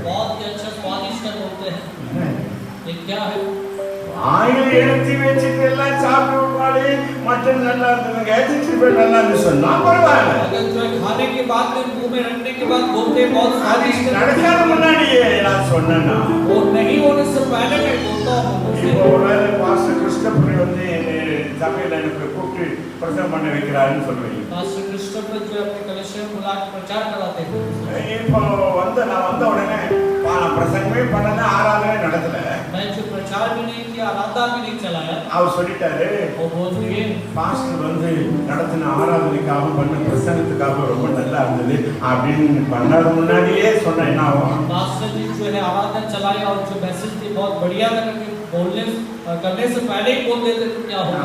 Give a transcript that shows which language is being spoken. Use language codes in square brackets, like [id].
[hi] बहुत ही अच्छा स्वादिष्ट है बोलते हैं. ये क्या है? [ta] ஆயில் எடுத்து வச்சுட்டு எல்லாம் சாப்பிட்டு பாடி மட்டன் நல்லா இருந்ததுங்க, 65 நல்லா இருந்து சொன்னா பரவாயில்ல. [hi] अगर जो खाने के बाद में मुंह में रखने के बाद बोलते हैं बहुत स्वादिष्ट है, [ta] நடக்காத முன்னாடியே நான் சொன்னேன்னா [hi] वो नहीं होने से पहले मैं बोलता हूँ. [ta] இப்போ ஒருவேளை பாஸ்டர் கிறிஸ்டோபர் வந்து சபையில எனக்கு கூப்பிட்டு பிரசங்கம் பண்ண வைக்கிறாருன்னு சொல்லுவீங்க. [hi] पास्टर क्रिस्टोफर जो अपने कलीसिया में बुला के प्रचार कराते हैं. [ta] இப்போ நான் வந்த உடனே நான் பிரசங்கமே பண்ணல, ஆராதனை நடத்தல. [hi] मैं जो प्रचार भी नहीं किया, आराधना भी नहीं चलाया. [ta] அவர் சொல்லிட்டாரு, [hi] वो बोल दिए [ta] பாஸ்டர் வந்து நடத்தின ஆராதனைக்காக பண்ண பிரசங்கத்துக்காக ரொம்ப நல்லா இருந்தது அப்படின்னு பண்ணாத முன்னாடியே சொன்னா என்ன ஆகும்? [hi] पास्टर जी जो है आराधना चलाए और जो मैसेज थी बहुत बढ़िया था करके बोलने करने से पहले ही बोल देते तो क्या होगा?